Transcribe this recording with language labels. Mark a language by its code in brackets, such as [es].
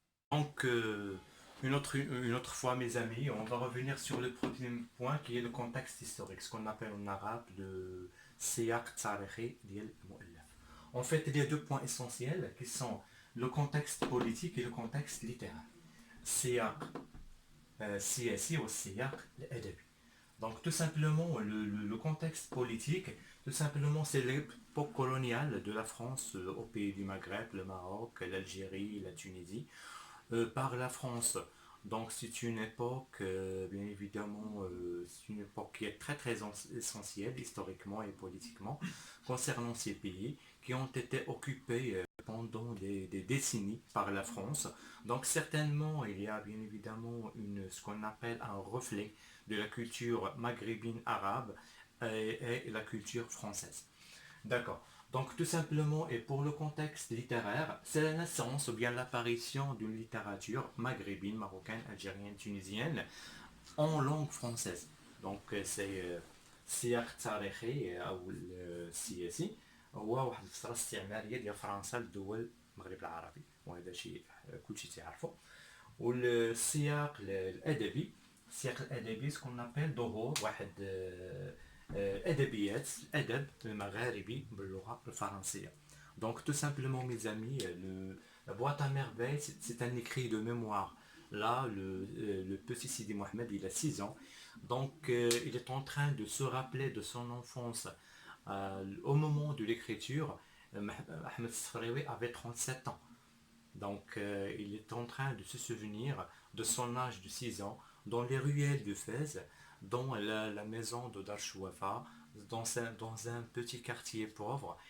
[fr] Donc une autre fois mes amis, on va revenir sur le premier point qui est le contexte historique, ce qu'on appelle en arabe le siyaq tarihi [ar] ديال المؤلف. [fr] En fait, il y a deux points essentiels qui sont le contexte politique et le contexte littéraire. [ar] Siyaq سياسي والسياق الأدبي. [fr] Donc tout simplement le contexte politique, tout simplement c'est l'époque coloniale de la France au pays du Maghreb, le Maroc, l'Algérie, la Tunisie, par la France. Donc c'est une époque, bien évidemment, c'est une époque qui est très très essentielle historiquement et politiquement concernant ces pays qui ont été occupés pendant des décennies par la France. Donc certainement il y a bien évidemment ce qu'on appelle un reflet de la culture maghrébine arabe et la culture française. D'accord. Donc tout simplement, et pour le contexte littéraire, c'est la naissance ou bien l'apparition d'une littérature maghrébine, marocaine, algérienne, tunisienne en langue française. Donc c'est [ar] سياق تاريخي او السياسي هو واحد الفتره استعماريه ديال فرنسا للدول المغرب العربي وهذا شيء كلشي تعرفه. والسياق الادبي السياق الادبي سكون نابيل ظهور واحد ادبيات الادب المغاربي باللغه الفرنسيه. [fr] Donc tout simplement mes amis, la boîte à merveille c'est un écrit de mémoire. Là le petit Sidi Mohamed il a 6 ans. Donc il est en train de se rappeler de son enfance au moment de l'écriture. Ahmed Safraoui avait 37 ans. Donc il est en train de se souvenir de son âge de 6 ans dans les ruelles de Fès, dans la maison de Darchouafa, dans un petit quartier pauvre.